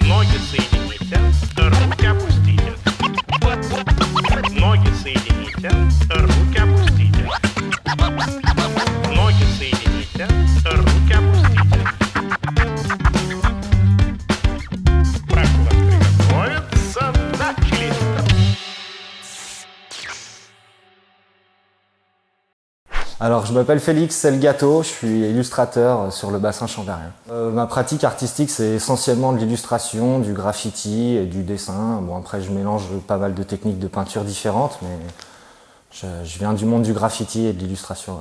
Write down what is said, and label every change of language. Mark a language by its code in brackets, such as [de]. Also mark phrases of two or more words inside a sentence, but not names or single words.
[ru] Ноги соедините, руки опустите. Ноги соедините, руки опустите. Ноги соедините, руки опустите. Прошу вас приготовиться, начали. [fr] Alors, je m'appelle Félix Selgato, je suis illustrateur sur le bassin chambérien. Ma pratique artistique, c'est essentiellement de l'illustration, du graffiti et du dessin. Bon, après, je mélange pas mal de techniques de peinture différentes, mais je viens du monde du graffiti et de l'illustration.